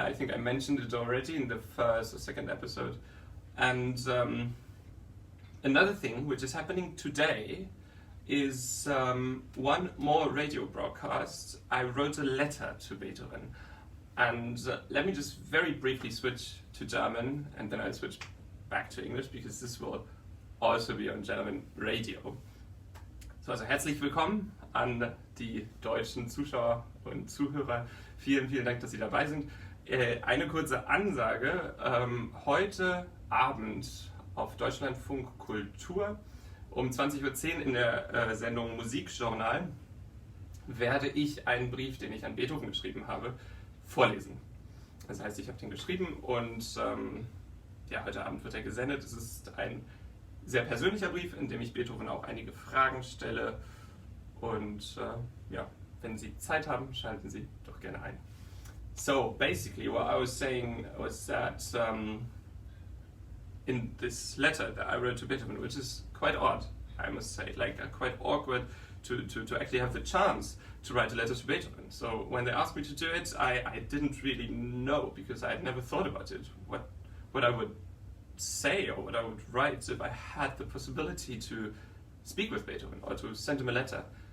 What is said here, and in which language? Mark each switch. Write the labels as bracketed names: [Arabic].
[English] I think I mentioned it already in the first or second episode. And another thing which is happening today is one more radio broadcast. I wrote a letter to Beethoven, and let me just very briefly switch to German, and then I'll switch back to English, because this will also be on German radio. [German] So, also herzlich willkommen an die deutschen Zuschauer und Zuhörer. Vielen, vielen Dank, dass Sie dabei sind. Eine kurze Ansage. Heute Abend auf Deutschlandfunk Kultur um 20:10 Uhr in der Sendung Musikjournal werde ich einen Brief, den ich an Beethoven geschrieben habe, vorlesen. Das heißt, ich habe den geschrieben und ja, heute Abend wird er gesendet. Es ist ein sehr persönlicher Brief, in dem ich Beethoven auch einige Fragen stelle. Und ja, wenn Sie Zeit haben, schalten Sie doch gerne ein. [English] So basically what I was saying was that in this letter that I wrote to Beethoven, which is quite odd, I must say, like quite awkward to actually have the chance to write a letter to Beethoven. So when they asked me to do it, I didn't really know, because I had never thought about it, what I would say or what I would write if I had the possibility to speak with Beethoven or to send him a letter.